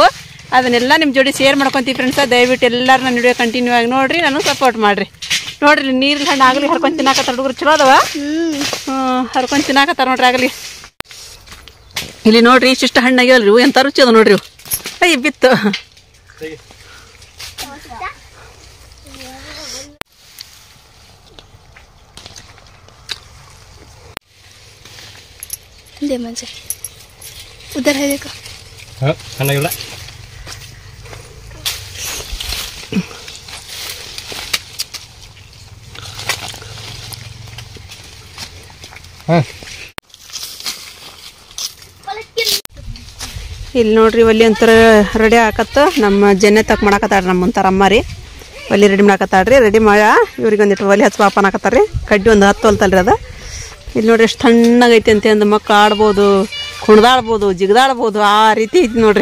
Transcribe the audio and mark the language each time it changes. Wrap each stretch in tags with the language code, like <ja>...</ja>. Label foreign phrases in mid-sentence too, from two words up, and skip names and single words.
<kn>ಅದನ್ನೆಲ್ಲ ನಿಮ್ಮ ಜೋಡಿ ಶೇರ್ ಮಾಡ್ಕೊತೀವಿ ಫ್ರೆಂಡ್ಸ. ದಯವಿಟ್ಟು ಎಲ್ಲರೂ ನನ್ನ ವಿಡಿಯೋ ಕಂಟಿನ್ಯೂ ಆಗಿ ನೋಡಿರಿ, ನಾನು ಸಪೋರ್ಟ್ ಮಾಡಿರಿ. ನೋಡ್ರಿ ನೀರಿನ ಹಣ್ಣು ಆಗಲಿ ಹರ್ಕೊಂಡು ತಿನ್ನಾಕತ್ತಾರ ಹುಡುಗರು, ಚಲೋ ಅದಾವ. ಹರ್ಕೊಂಡು ತಿನ್ನಾಕತ್ತಾರ ನೋಡ್ರಿ ಆಗಲಿ. ಇಲ್ಲಿ ನೋಡ್ರಿ ಇಷ್ಟಿಷ್ಟು ಹಣ್ಣಾಗ್ಯಾವಲ್ರಿ, ಎಂಥ ರುಚಿ ಅದ ನೋಡ್ರಿ. ಅಯ್ಯ ಬಿತ್ತು</kn> <hi>उधर है देखो। हाँ खाना गिला हाँ</hi> <kn>ಇಲ್ಲಿ ನೋಡ್ರಿ ಒಲ್ಲಿ ಅಂತರ ರೆಡಿ ಆಕತ್ತ. ನಮ್ಮ ಜನೆ ತಕ್ ಮಾಡಾಕತ್ತಾಡ್ರಿ, ನಮ್ಮ ಮುಂತಾರ ಅಮ್ಮ ರೀ. ಒಲ್ಲಿ ರೆಡಿ ಮಾಡಾಕತ್ತಾಡ್ರಿ. ರೆಡಿ ಮಾಡ ಇವ್ರಿಗೆ ಒಂದಿಟ್ಟು ಒಲಿ ಹಚ್ಚ ಪಾಪ ಅನ್ನಕತ್ತಾರ್ರಿ. ಕಡ್ಡಿ ಒಂದು 10 ಹೊಲ್ತಲ್ರಿ ಅದ. ಇಲ್ಲಿ ನೋಡ್ರಿ ಎಷ್ಟು ತಣ್ಣಗೈತಿ ಅಂತ ಅಂದು ಮಕ್ಕಳು ಆಡ್ಬೋದು, ಕುಣ್ದಾಡ್ಬೋದು, ಜಿಗದಾಡ್ಬೋದು, ಆ ರೀತಿ ಐತಿ ನೋಡ್ರಿ.</kn>